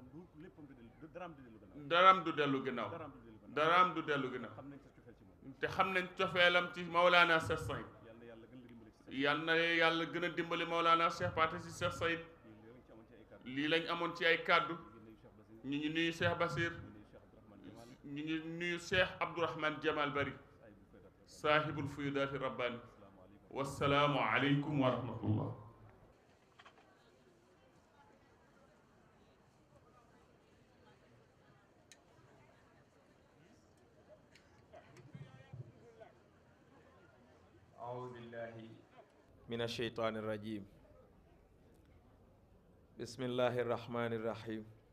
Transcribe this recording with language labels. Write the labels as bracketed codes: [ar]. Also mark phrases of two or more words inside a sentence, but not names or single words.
[wo] daraam du dellu ginnaaw daraam du dellu ginnaaw te xam nañ cofeelam ci Maulana Cheikh Sayid yal na yàlla gën a dimbali Maulana Cheikh Pathé si Cheikh Sayid lii lañ amoon ci ay kàddu ñu ngi nuyu Cheikh Basir ñu ngi nuyu Cheikh Abdourahman Jamal Bari [ar] صاحب الفيوضات الرباني والسلام عليكم ورحمة الله. أعوذ بالله من الشيطان الرجيم بسم الله الرحمن الرحيم